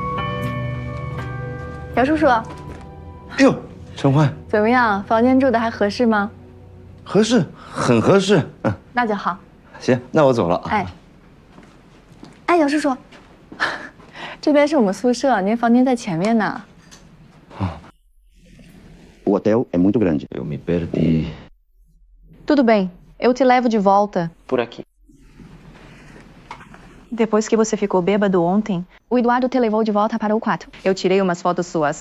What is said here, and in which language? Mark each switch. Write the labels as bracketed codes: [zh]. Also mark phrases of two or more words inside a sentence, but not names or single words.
[zh] 姚叔叔，哎呦，陈欢，怎么样？房间住的还合适吗？合适，很合适。那就好。行，那我走了啊。哎，姚叔叔，这边是我们宿舍，您房间在前面呢。 [pt] O hotel é muito grande. Eu me perdi. Tudo bem, eu te levo de volta. Por aqui. Depois que você ficou bêbado ontem, o Eduardo te levou de volta para o quarto. Eu tirei umas fotos suas.